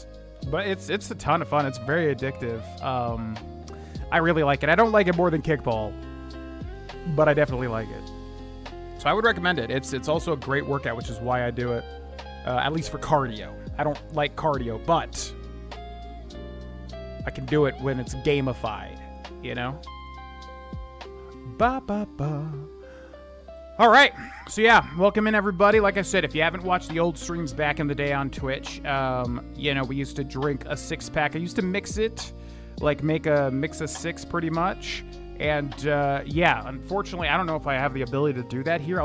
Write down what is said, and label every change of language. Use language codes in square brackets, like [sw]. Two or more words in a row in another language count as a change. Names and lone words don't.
[en] But it's a ton of fun. It's very addictive. I really like it. I don't like it more than kickball, but I definitely like it. So I would recommend it. It's also a great workout, which is why I do it, at least for cardio. I don't like cardio, but I can do it when it's gamified, Ba, ba, ba. All right. So yeah, welcome in everybody. Like I said, if you haven't watched the old streams back in the day on Twitch, we used to drink a 6-pack. I used to mix it, like make a mix of 6 pretty much. And yeah, unfortunately, I don't know if I have the ability to do that here.